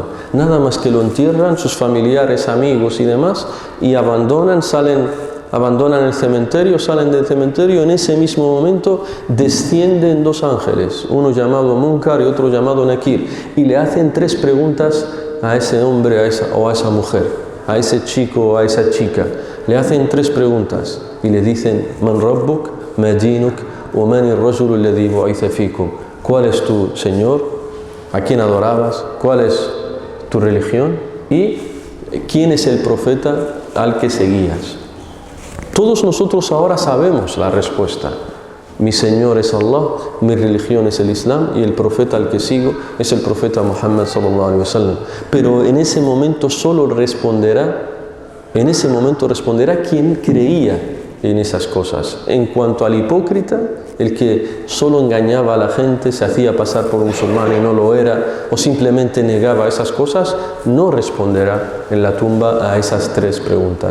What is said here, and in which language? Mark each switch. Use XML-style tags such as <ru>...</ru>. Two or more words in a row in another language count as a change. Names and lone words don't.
<es>Nada más que lo entierran, sus familiares, amigos y demás, y abandonan el cementerio, salen del cementerio. En ese mismo momento descienden 2 ángeles, uno llamado Munkar y otro llamado Nakir, y le hacen 3 preguntas a ese hombre o a esa mujer, a ese chico o a esa chica. Le hacen 3 preguntas y le dicen:</es> <ar>من ربك، ما دينك، ومن الرجل الذي بعث فيكم.</ar> <es>¿Cuál es tu Señor? ¿A quién adorabas? ¿Cuál es tu religión? ¿Y quién es el profeta al que seguías? Todos nosotros ahora sabemos la respuesta. Mi Señor es Allah, mi religión es el Islam y el profeta al que sigo es el profeta Muhammad</es> <ar>صلى الله عليه وسلم.</ar> <es>Pero en ese momento responderá quien creía en esas cosas. En cuanto al hipócrita, el que solo engañaba a la gente, se hacía pasar por musulmán y no lo era, o simplemente negaba esas cosas, no responderá en la tumba a esas 3 preguntas.</es>